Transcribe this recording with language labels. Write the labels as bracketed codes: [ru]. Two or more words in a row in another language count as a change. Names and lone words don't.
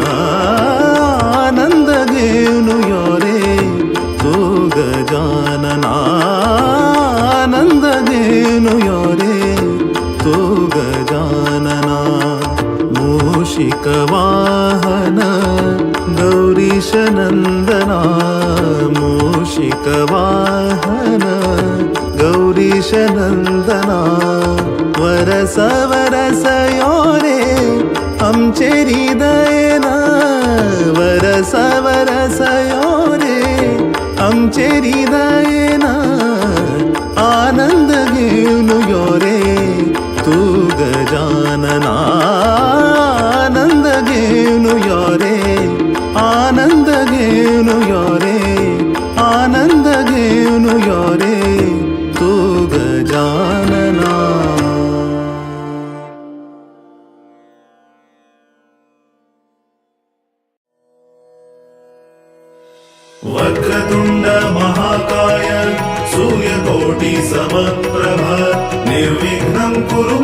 [kok] आनंद घेऊन यो रे तो गजानना आनंद घेऊन यो रे तो गजानना मूषिक वाहन गौरीश नंदना मूषिक वाहन गौरीश नंदना वरस वरस यो रे आमचे हृदयना वरस वरस यो रे आमचे हृदयना आनंद घेऊन यो रे तू गजानना आनंद घेऊन यो रे आनंद घेऊन यो रे आनंद घेऊन यो रे तू गजानना [sa] वक्रतुंड महाकाय सूर्यकोटि समप्रभ निर्विघ्नं कुरु